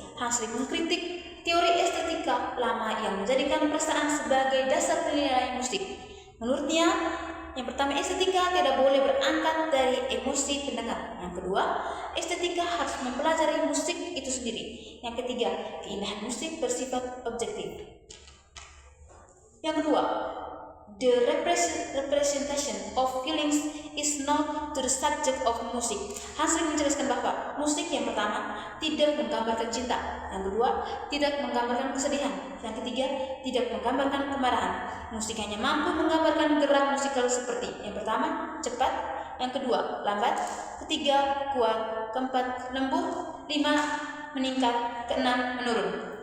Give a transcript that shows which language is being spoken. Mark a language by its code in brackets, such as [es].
[id] Hanslick mengkritik teori estetika lama yang menjadikan perasaan sebagai dasar penilaian musik. Menurutnya, yang pertama, estetika tidak boleh berangkat dari emosi pendengar. Yang kedua, estetika harus mempelajari musik itu sendiri. Yang ketiga, keindahan musik bersifat objektif. Yang kedua, [en] the representation of feelings is not to the subject of music. [id] Hanslick menjelaskan bahwa musik yang pertama tidak menggambarkan cinta, yang kedua tidak menggambarkan kesedihan, yang ketiga tidak menggambarkan kemarahan. Musik hanya mampu menggambarkan gerak musikal seperti yang pertama cepat, yang kedua lambat, ketiga kuat, keempat lembut, lima meningkat, keenam menurun.